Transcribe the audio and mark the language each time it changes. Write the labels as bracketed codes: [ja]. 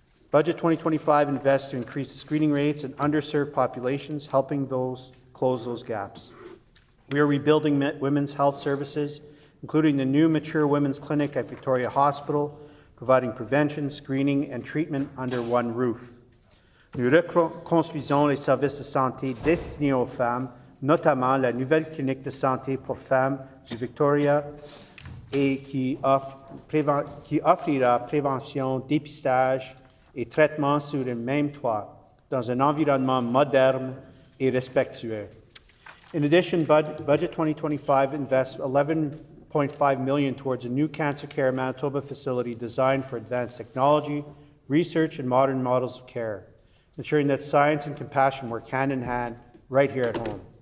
[en] Budget 2025 invests to increase the screening rates in underserved populations, helping close those gaps. We are rebuilding women's health services, including the new mature women's clinic at Victoria Hospital, providing prevention, screening, and treatment under one roof. [fr] Nous reconstruisons les services de santé destinés aux femmes, notamment la nouvelle clinique de santé pour femmes du Victoria et qui offrira prévention, dépistage et traitement sous le même toit, dans un environnement moderne et respectueux. [en] In addition, Budget 2025 invests $11.5 million towards a new Cancer Care Manitoba facility designed for advanced technology, research, and modern models of care, ensuring that science and compassion work hand in hand right here at home.